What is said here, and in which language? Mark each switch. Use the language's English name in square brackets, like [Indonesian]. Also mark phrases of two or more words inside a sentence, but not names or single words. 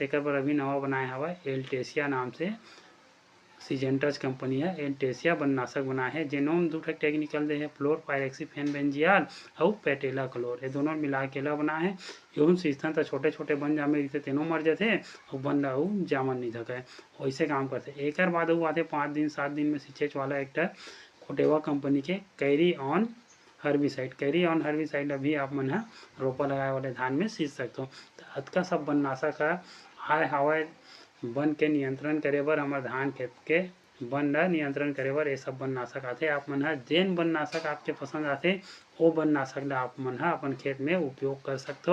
[Chhattisgarhi] तेकर बर अभी नवा बनाए हवय एल्टेसिया नाम से सिजेंटा कंपनी है एल्टेसिया बननाशक बनाए है, जेनोम दू ठक टेक्निकल दे है फ्लोर पायरेक्सीफेनबेंजियाल और पैटेला क्लोर, ये दोनों मिला के ला बनाए है। एहू सींचथन तो छोटे छोटे बन जामे रहिथे तेनो मर जाथे और बन ल अउ जामन नहीं सकय, वैसे काम करथे। एकर बाद अउ आथे 5 दिन 7 दिन में सींचे वाला एक कोटेवा कंपनी के कैरी ऑन हर्बिसाइड। कैरी ऑन हर्बिसाइड अभी आप मन ह रोपा लगाए वाले धान में सींच सकथो। तो अतका सब बननाशक आए हवय बन के नियंत्रण करे बर, हमर धान खेत के बन ल नियंत्रण करे बर ये सब बननाशक आथे। आप मन ह जेन बननाशक आपके पसंद आथे ओ बननाशक ल आप मन ह अपन खेत में उपयोग कर सकथो।